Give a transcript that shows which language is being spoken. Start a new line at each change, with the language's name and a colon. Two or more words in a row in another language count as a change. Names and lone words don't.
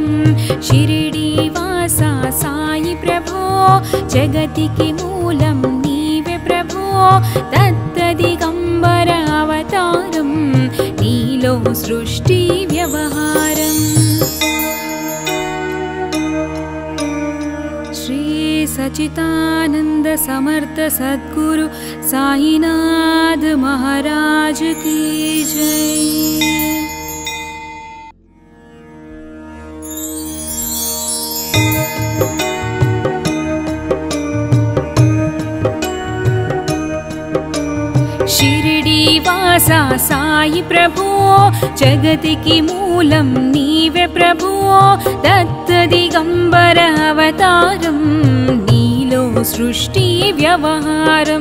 Telugu: షిరిడి వాస సాయి ప్రభో జగతికి మూలం నీవే ప్రభో. దత్త దిగంబర అవతారం నీలో సృష్టి వ్యవహారం.
Hindi: శ్రీ सच्चिदानंद समर्थ सद्गुरु साईनाथ महाराज की जय।
Telugu: షిరిడి వాస సాయి ప్రభో జగతికి మూలం నీవే ప్రభో దత్త దిగంబర అవతారం నీలో సృష్టి వ్యవహారం।